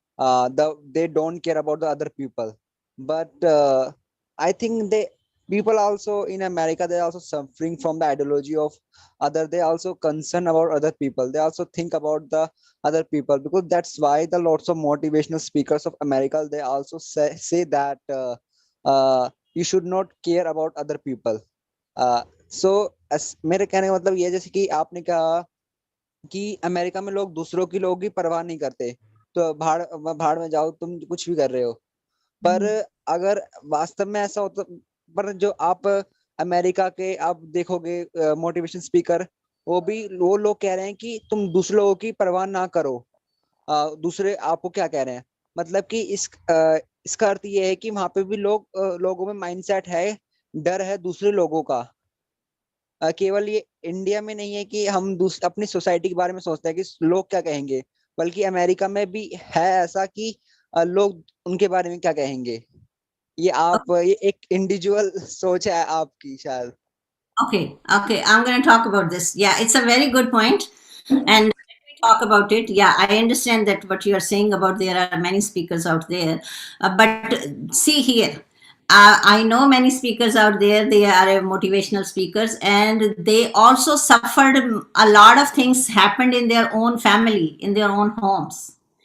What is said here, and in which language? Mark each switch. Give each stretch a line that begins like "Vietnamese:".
English: They don't care about the other people. But I think people also in America, they're also suffering from the ideology of other. They also concern about other people. They also think about the other people, because that's why the lots of motivational speakers of America, they also say that you should not care about other people.
Hindi: So मेरे कहने का मतलब ये, जैसे कि आपने कहा कि अमेरिका में लोग दूसरों की लोग की परवाह नहीं करते, तो भाड़ में जाओ, तुम कुछ भी कर रहे हो. पर अगर वास्तव में ऐसा होता, पर जो आप अमेरिका के आप देखोगे मोटिवेशन स्पीकर, वो लोग कह रहे हैं कि तुम दूसरे लोगों की परवाह ना करो. दूसरे आपको क्या कह रहे हैं, मतलब कि इसका अर्थ ये है कि वहां पे भी लोगों में माइंडसेट है, डर है दूसरे लोगों का. केवल ये इंडिया में नहीं है कि हम अपनी सोसाइटी के बारे में सोचते हैं कि लोग क्या कहेंगे, बल्कि अमेरिका में भी है ऐसा कि लोग उनके बारे में क्या कहेंगे. ये एक इंडिविजुअल सोच है आपकी शायद.
English: Okay, I'm going to talk about this. Yeah, it's a very good point. And let me talk about it. Yeah, I understand that what you are saying about there are many speakers out there. But see here, I know many speakers out there, they are motivational speakers, and they also suffered a lot of things happened in their own family, in their own homes.